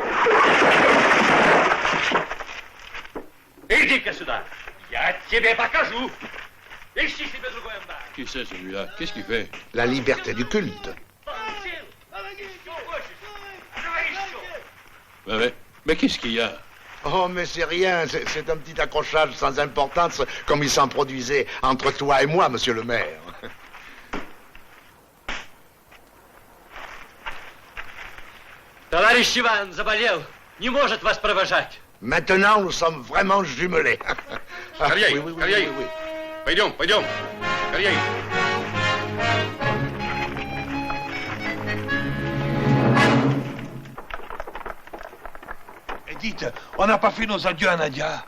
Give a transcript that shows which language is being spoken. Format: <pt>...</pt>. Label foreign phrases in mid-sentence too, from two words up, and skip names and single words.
<ru>Иди-ка сюда. Я тебе покажу. Ищи себе другой амбар.</ru> <fr>Qui c'est celui-là? Qu'est-ce qu'il fait? La liberté du culte. Mais qu'est-ce qu'il y a? Oh, mais c'est rien, c'est un petit accrochage sans importance, comme il s'en produisait entre toi et moi, monsieur le maire.</fr> <ru>Товарищ Иван заболел. Не может вас провожать.</ru> <fr>Maintenant, nous sommes vraiment jumelés.</fr> <ru>Корей,</ru> <fr>oui.</fr> <ru>Пойдем. Корей.</ru> <fr>Et dites, on n'a pas fait nos adieux à Nadia.</fr>